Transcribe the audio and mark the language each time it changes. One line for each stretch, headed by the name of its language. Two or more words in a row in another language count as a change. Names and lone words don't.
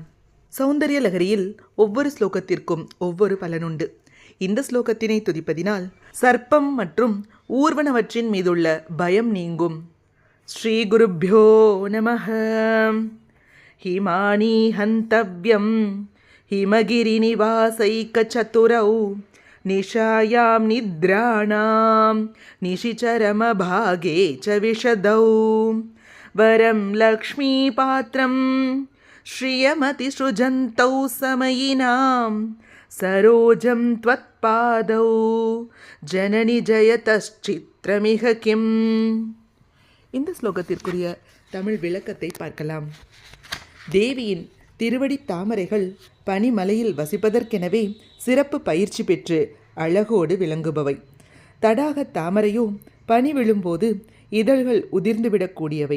Tamil: சௌந்தரிய லகரியில் ஒவ்வொரு ஸ்லோகத்திற்கும் ஒவ்வொரு பலனுண்டு. இந்த ஸ்லோகத்தினை துதிப்பதினால் சர்ப்பம் மற்றும் ஊர்வனவற்றின் மீதுள்ள பயம் நீங்கும்.
Sanskrit: श्री गुरुभ्यो नमः. हिमानी हन्तव्यं हिमगिरिनिवासैकचतुरौ निशायां निद्राणां निशिचरमभागे च विशदौ वरं लक्ष्मीपात्रं श्रियमतिसृजन्तौ समयिनां सरोजं त्वत्पादौ जननि जयतश्चित्रमिह किम्.
Tamil: இந்த ஸ்லோகத்திற்குரிய தமிழ் விளக்கத்தை பார்க்கலாம். தேவியின் திருவடி தாமரைகள் பனிமலையில் வசிப்பதற்கெனவே சிறப்பு பயிற்சி பெற்று அழகோடு விளங்குபவை. தடாக தாமரையோ பனி விழும்போது இதழ்கள் உதிர்ந்துவிடக்கூடியவை.